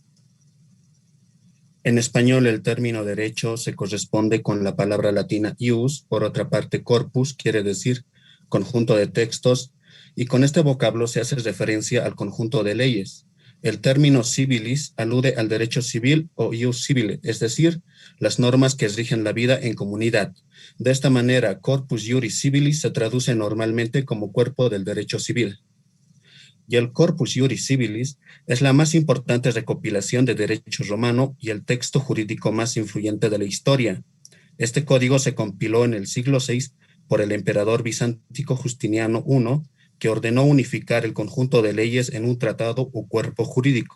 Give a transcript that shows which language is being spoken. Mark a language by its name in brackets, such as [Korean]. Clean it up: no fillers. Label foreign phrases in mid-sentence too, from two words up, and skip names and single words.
[Spanish] En español, el término derecho se corresponde con la palabra latina ius, por otra parte, corpus quiere decir conjunto de textos, y con este vocablo se hace referencia al conjunto de leyes. El término civilis alude al derecho civil o [Latin] ius civile, [Spanish] es decir, las normas que rigen la vida en comunidad. De esta manera, [Latin] corpus juris civilis [Spanish] se traduce normalmente como cuerpo del derecho civil. Y el Corpus Juris Civilis es la más importante recopilación de derecho romano y el texto jurídico más influyente de la historia. Este código se compiló en el siglo VI por el emperador bizantino Justiniano I, que ordenó unificar el conjunto de leyes en un tratado o cuerpo jurídico.